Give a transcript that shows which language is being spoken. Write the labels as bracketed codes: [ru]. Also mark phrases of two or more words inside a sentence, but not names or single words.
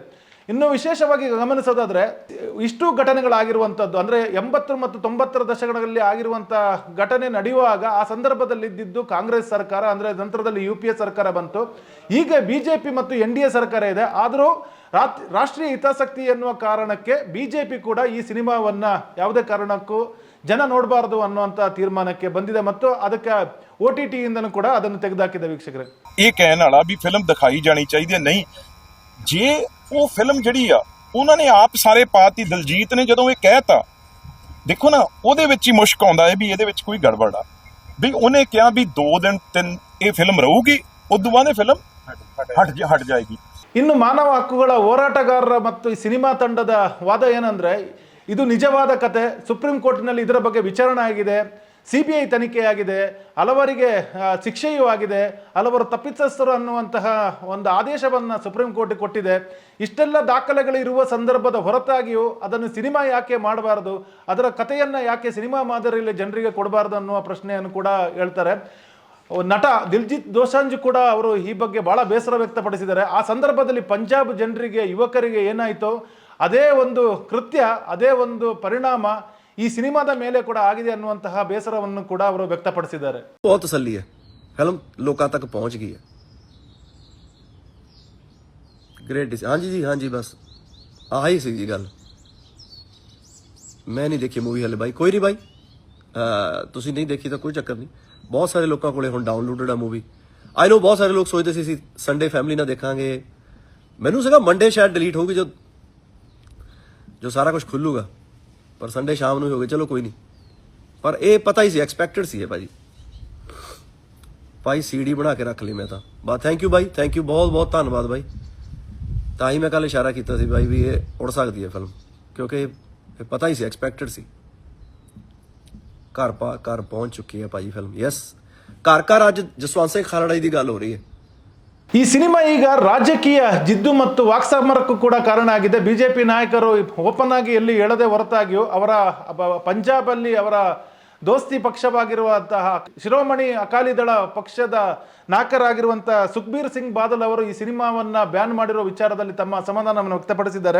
[kn] ಇನ್ನು ವಿಶೇಷವಾಗಿ ಗಮನಿಸೋದಾದ್ರೆ, ಇಷ್ಟು ಘಟನೆಗಳಾಗಿರುವಂಥದ್ದು ಅಂದ್ರೆ 80 ಮತ್ತು 90ರ ದಶಕಗಳಲ್ಲಿ ಆಗಿರುವಂತಹ ಘಟನೆ ನಡೆಯುವಾಗ ಆ ಸಂದರ್ಭದಲ್ಲಿ ಇದ್ದಿದ್ದು ಕಾಂಗ್ರೆಸ್ ಸರ್ಕಾರ, ಅಂದ್ರೆ ನಂತರದಲ್ಲಿ UPA ಸರ್ಕಾರ ಬಂತು. ಈಗ BJP ಮತ್ತು NDA ಸರ್ಕಾರ ಇದೆ. ಆದರೂ ರಾಷ್ಟ್ರೀಯ ಹಿತಾಸಕ್ತಿ ಎನ್ನುವ ಕಾರಣಕ್ಕೆ BJP ಕೂಡ ಈ ಸಿನಿಮಾವನ್ನ ಯಾವುದೇ ಕಾರಣಕ್ಕೂ ಜನ ನೋಡಬಾರದು ಅನ್ನುವಂತ ತೀರ್ಮಾನಕ್ಕೆ ಬಂದಿದೆ ಮತ್ತು ಅದಕ್ಕೆ OTT ಇಂದನೂ ಕೂಡ ಅದನ್ನು ತೆಗೆದುಹಾಕಿದೆ. ವೀಕ್ಷಕರೇ, [pa] ਇਹ ਕਹਿਣ ਵਾਲਾ ਵੀ ਫਿਲਮ ਦਿਖਾਈ ਜਾਣੀ ਚਾਹੀਦੀ ਹੈ, ਨਹੀਂ ਜੇ ਉਹ ਫਿਲਮ ਜਿਹੜੀ ਆ ਉਹਨਾਂ ਨੇ ਆਪ ਸਾਰੇ ਪਾਤੀ। ਦਲਜੀਤ ਨੇ ਜਦੋਂ ਇਹ ਕਹਿਤਾ, ਦੇਖੋ ਨਾ ਉਹਦੇ ਵਿੱਚ ਹੀ ਮੁਸ਼ਕ ਆਉਂਦਾ ਹੈ ਵੀ ਇਹਦੇ ਵਿੱਚ ਕੋਈ ਗੜਬੜ ਆ। ਵੀ ਉਹਨੇ ਕਿਹਾ ਵੀ 2 ਦਿਨ 3 ਇਹ ਫਿਲਮ ਰਹੂਗੀ, ਉਦੋਂ ਬਾਅਦ ਇਹ ਫਿਲਮ ਹਟ ਜਾਏਗੀ। [kn] ಇನ್ನು ಮಾನವ ಹಕ್ಕುಗಳ ಹೋರಾಟಗಾರರ ಮತ್ತು ಈ ಸಿನಿಮಾ ತಂಡದ ವಾದ ಏನಂದ್ರೆ, ಇದು ನಿಜವಾದ ಕತೆ, ಸುಪ್ರೀಂ ಕೋರ್ಟ್ನಲ್ಲಿ ಇದರ ಬಗ್ಗೆ ವಿಚಾರಣೆ ಆಗಿದೆ, CBI ತನಿಖೆಯಾಗಿದೆ, ಹಲವರಿಗೆ ಶಿಕ್ಷೆಯೂ ಆಗಿದೆ, ಹಲವರು ತಪ್ಪಿತಸ್ಥರು ಅನ್ನುವಂತಹ ಒಂದು ಆದೇಶವನ್ನು ಸುಪ್ರೀಂ ಕೋರ್ಟ್ ಕೊಟ್ಟಿದೆ. ಇಷ್ಟೆಲ್ಲ ದಾಖಲೆಗಳು ಇರುವ ಸಂದರ್ಭದ ಹೊರತಾಗಿಯೂ ಅದನ್ನು ಸಿನಿಮಾ ಯಾಕೆ ಮಾಡಬಾರದು, ಅದರ ಕಥೆಯನ್ನ ಯಾಕೆ ಸಿನಿಮಾ ಮಾದರಿಯಲ್ಲಿ ಜನರಿಗೆ ಕೊಡಬಾರದು ಅನ್ನುವ ಪ್ರಶ್ನೆಯನ್ನು ಕೂಡ ಹೇಳ್ತಾರೆ. ನಟ ದಿಲ್ಜಿತ್ ದೋಸಾಂಜ್ ಕೂಡ ಅವರು ಈ ಬಗ್ಗೆ ಬಹಳ ಬೇಸರ ವ್ಯಕ್ತಪಡಿಸಿದ್ದಾರೆ. ಆ ಸಂದರ್ಭದಲ್ಲಿ ಪಂಜಾಬ್ ಜನರಿಗೆ, ಯುವಕರಿಗೆ ಏನಾಯಿತೋ ಅದೇ ಒಂದು ಕೃತ್ಯ, ಅದೇ ಒಂದು ಪರಿಣಾಮ ಈ ಸಿನಿಮಾದ ಮೇಲೆ ಕೂಡ ಆಗಿದೆ ಅನ್ನುವಂತಹ ಬೇಸರವನ್ನು ಕೂಡ ಅವರು ವ್ಯಕ್ತಪಡಿಸಿದ್ದಾರೆ. [hi] बहुत तसल्ली है, फिल्म लोगों तक पहुंच गई है। [pa] ग्रेट। ਹਾਂ ਜੀ ਬਸ ਆਹੀ ਸੀ ਜੀ ਗੱਲ। ਮੈਂ ਨਹੀਂ ਦੇਖੀ ਮੂਵੀ ਹਲੇ ਭਾਈ, ਕੋਈ ਨਹੀਂ ਭਾਈ, ਤੁਸੀ ਨਹੀਂ ਦੇਖੀ ਤੋ ਕੋਈ ਚੱਕਰ ਨਹੀਂ। ਬਹੁਤ ਸਾਰੇ ਲੋਗੋਂ ਕੋ ਹੁਣ ਡਾਉਨਲੋਡਡ ਹੈ ਮੂਵੀ। [en] I know [pa] ਬਹੁਤ ਸਾਰੇ ਲੋਗ ਸੋਚਤੇ ਸੀ ਸੰਡੇ ਫੈਮਿਲੀ ਨਾ ਦੇਖਾਂਗੇ, ਮੈਨੂ ਸੀਗਾ ਮੰਡੇ ਸ਼ਾਇਦ ਡਿਲੀਟ ਹੋਗੀ ਜੋ ਸਾਰਾ ਕੁਛ ਖੁਲੂਗਾ, ਪਰ ਸੰਡੇ ਸ਼ਾਮ ਨੂੰ ਹੋ ਗਏ, ਚਲੋ ਕੋਈ ਨਹੀਂ। ਪਰ ਇਹ ਪਤਾ ਹੀ ਸੀ, ਐਕਸਪੈਕਟਡ ਸੀ ਇਹ ਭਾਜੀ। ਭਾਈ ਸੀਡੀ ਬਣਾ ਕੇ ਰੱਖ ਲਈ ਮੈਂ ਤਾਂ ਬਸ। [en] Thank you [pa] ਬਾਈ, [en] thank you, [pa] ਬਹੁਤ ਬਹੁਤ ਧੰਨਵਾਦ ਬਾਈ। ਤਾਂ ਹੀ ਮੈਂ ਕੱਲ ਇਸ਼ਾਰਾ ਕੀਤਾ ਸੀ ਬਾਈ ਵੀ ਇਹ ਉੜ ਸਕਦੀ ਹੈ ਫਿਲਮ, ਕਿਉਂਕਿ ਇਹ ਪਤਾ ਹੀ ਸੀ, ਐਕਸਪੈਕਟਡ ਸੀ। ਘਰ ਪਹੁੰਚ ਚੁੱਕੀ ਹੈ ਭਾਈ ਫਿਲਮ। ਯੈਸ, ਘਰ ਅੱਜ ಜಸ್ವಂತ್ ಸಿಂಗ್ ಖಾಲ್ರಾ ਦੀ ਗੱਲ ਹੋ ਰਹੀ ਹੈ। [kn] ಈ ಸಿನಿಮಾ ಈಗ ರಾಜಕೀಯ ಜಿದ್ದು ಮತ್ತು ವಾಕ್ಸಮರಕ್ಕೂ ಕೂಡ ಕಾರಣ ಆಗಿದೆ. ಬಿಜೆಪಿ ನಾಯಕರು ಓಪನ್ ಆಗಿ ಎಲ್ಲಿ ಹೇಳದೆ ಹೊರತಾಗಿಯೂ ಅವರ ಪಂಜಾಬಲ್ಲಿ ಅವರ ದೋಸ್ತಿ ಪಕ್ಷವಾಗಿರುವಂತಹ ಶಿರೋಮಣಿ ಅಕಾಲಿ ದಳ ಪಕ್ಷದ ನಾಯಕರಾಗಿರುವಂತಹ ಸುಖ್ಬೀರ್ ಸಿಂಗ್ ಬಾದಲ್ ಅವರು ಈ ಸಿನಿಮಾವನ್ನ ಬ್ಯಾನ್ ಮಾಡಿರೋ ವಿಚಾರದಲ್ಲಿ ತಮ್ಮ ಅಸಮಾಧಾನವನ್ನು ವ್ಯಕ್ತಪಡಿಸಿದ್ದಾರೆ.